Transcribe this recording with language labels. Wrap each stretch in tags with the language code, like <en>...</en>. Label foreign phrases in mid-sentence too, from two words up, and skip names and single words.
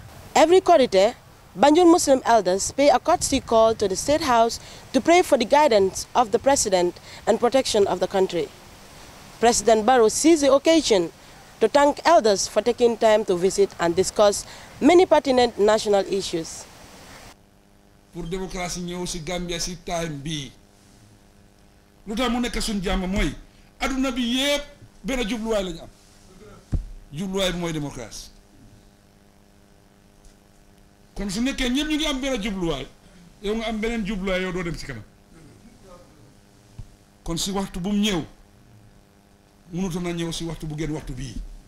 <en>Every quarter, Banjul Muslim elders pay a courtesy call to the State House to pray for the guidance of the President and protection of the country. President Barrows seized the occasion to thank elders for taking time to visit and discuss many pertinent national issues.</en> <fr>Pour démocratie</fr> <wo>ñëw ci Gambia ci time bi lutax mu nekk suñu jàmm mooy aduna bi yépp benn jubluwaay lañu am jubluwaay bi mooy démocratie kon su nekkee ñëpp ñu ngi am benn jubluwaay yow nga am beneen jubluwaay yow doo dem ci kanam kon si waxtu bu mu ñëw mënutoon na ñëw si waxtu bu gën waxtu bii</wo>